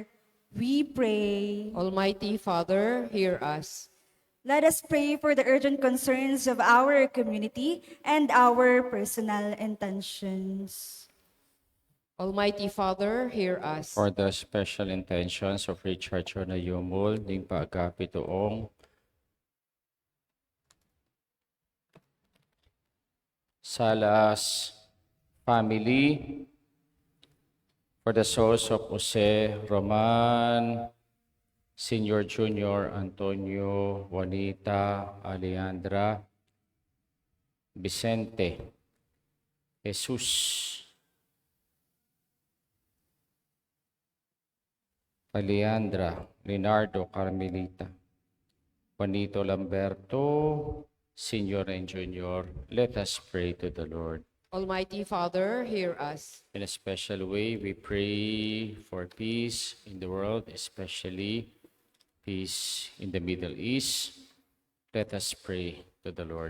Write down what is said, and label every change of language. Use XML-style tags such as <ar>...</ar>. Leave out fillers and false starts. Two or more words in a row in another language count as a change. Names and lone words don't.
<en>We pray. Almighty Father, hear us. Let us pray for the urgent concerns of our community and our personal intentions. Almighty Father, hear us. For the special intentions of Richard Chonayumul,</en> <pam>ning paagapi toong</pam> <en>Salas family, for the souls of Jose Roman, Senior Junior, Antonio, Juanita, Alejandra, Vicente, Jesus, Alejandra, Leonardo, Carmelita, Juanito Lamberto, Senior and Junior. Let us pray to the Lord. Almighty Father, hear us. In a special way, we pray for peace in the world, especially peace in the Middle East. Let us pray to the Lord.</en>